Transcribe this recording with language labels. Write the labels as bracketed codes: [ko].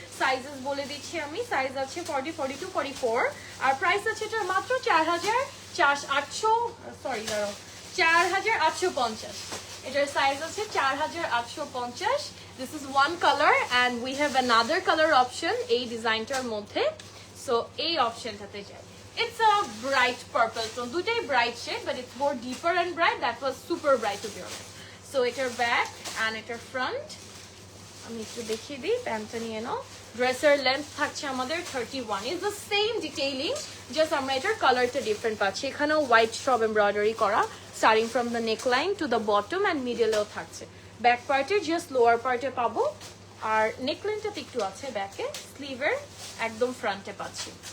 [bn] Sizes বলে দিচ্ছি আমি, সাইজ আছে 40, 42, 44, আর প্রাইস আছে এটা মাত্র 4850, এটার সাইজ আছে 4850, [en] this is one colour and we have another colour option [bn] এই ডিজাইনটার মধ্যে, সো এই অপশনটাতে যাই। [en] It's a bright purple tone, দুটাই bright shade, but it's more deeper and bright, that was super bright to be honest. [bn] So এটার back and এটার front, আমি একটু দেখিয়ে দিই, প্যান্টটা নিয়ে নাও, ড্রেসের লেন্থ থাকছে আমাদের 31, [en] is the same detailing, [bn] just আমরা এটার কালারটা ডিফারেন্ট পাচ্ছি, এখানেও হোয়াইট সব এমব্রয়ডারি করা, [en] starting from the neckline to the bottom [bn] and middle-এও থাকছে, ব্যাক পার্টে জাস্ট লোয়ার পার্টে পাবো, আর নেকলাইনটাতে একটু আছে ব্যাকে, স্লিভের একদম ফ্রন্টে পাচ্ছি।